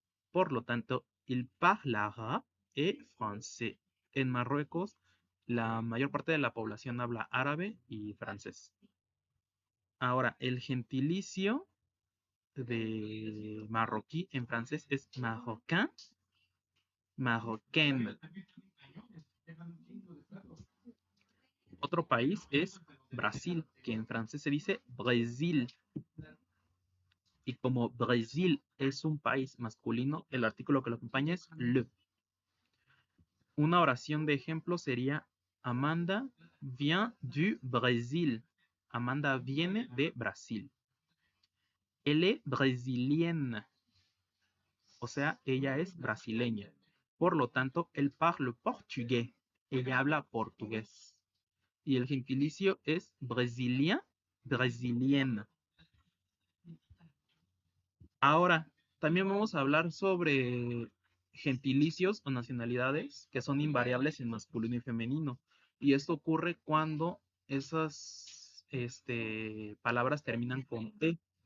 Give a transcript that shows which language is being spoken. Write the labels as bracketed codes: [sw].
[es] Por lo tanto, [fr] il parlera et français. [es] En Marruecos, la mayor parte de la población habla árabe y francés. Ahora, el gentilicio de marroquí en francés es marocain, marocaine. Otro país es Brasil, que en francés se dice Brésil. Y como Brasil es un país masculino, el artículo que lo acompaña es le. Una oración de ejemplo sería [fr] Amanda vient du Brésil. [es] Amanda viene de Brasil. [fr] Elle est brésilienne. [es] O sea, ella es brasileña. Por lo tanto, [fr] elle parle portugais. [es] Ella habla portugués. Y el gentilicio es brésilien, brésilienne. Ahora, también vamos a hablar sobre gentilicios o nacionalidades que son invariables en masculino y femenino. Y esto ocurre cuando esas palabras terminan con E.